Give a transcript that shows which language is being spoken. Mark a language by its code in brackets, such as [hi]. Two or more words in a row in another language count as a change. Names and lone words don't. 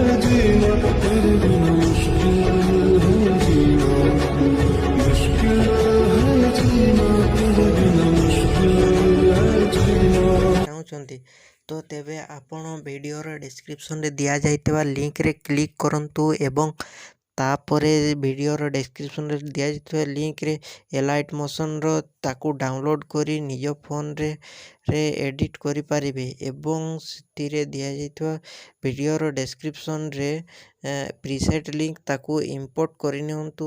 [hi] जीना तेरे बिना मुश्किल है जीना, मुश्किल है जीना तेरे बिना मुश्किल है जीना। [or] ଚାହୁଁଛନ୍ତି ତ ତେବେ ଆପଣ ଭିଡ଼ିଓର ଡେସ୍କ୍ରିପସନ୍ରେ ଦିଆଯାଇଥିବା ଲିଙ୍କରେ କ୍ଲିକ୍ କରନ୍ତୁ ଏବଂ ତାପରେ ଭିଡ଼ିଓର ଡେସ୍କ୍ରିପସନ୍ରେ ଦିଆଯାଇଥିବା ଲିଙ୍କରେ ଏଲାଇଟ୍ ମୋସନ୍ର ତାକୁ ଡାଉନଲୋଡ଼୍ କରି ନିଜ ଫୋନ୍ରେ ଏଡ଼ିଟ୍ କରିପାରିବେ ଏବଂ ସେଥିରେ ଦିଆଯାଇଥିବା ଭିଡ଼ିଓର ଡେସ୍କ୍ରିପସନ୍ରେ [en] preset link [or] ତାକୁ ଇମ୍ପୋର୍ଟ କରିନିଅନ୍ତୁ।